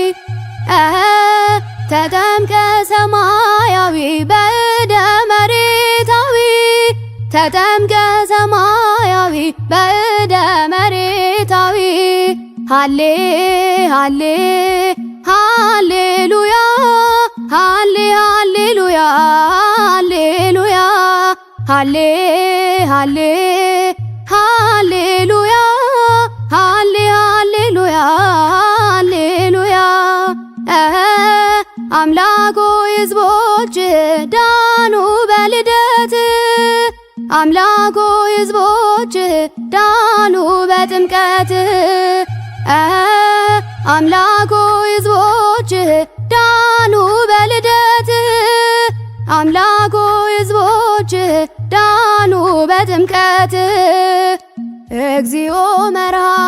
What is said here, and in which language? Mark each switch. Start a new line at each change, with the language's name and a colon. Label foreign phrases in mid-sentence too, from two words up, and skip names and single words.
Geez: ተጠምቀ ሰማያዊ በእደ መሬታዊ ተጠምቀ ሰማያዊ በእደ መሬታዊ ሃሌ ሃሌ ሃሌሉያ ሃሌ ሃሌሉያ ሃሌሉያ ሃሌ ሃሌ ሃሌሉያ ሃሌ ሃሌሉያ ሃሌሉያ
Amharic: አምላክ ሆይ ሕዝቦች ዳኑ በልደት አምላክ ሆይ ሕዝቦች ዳኑ በጥምቀት አምላክ ሆይ ሕዝቦች ዳኑ በልደት አምላክ ሆይ ሕዝቦች ዳኑ በጥምቀት
Geez: እግዚኦ መርሃ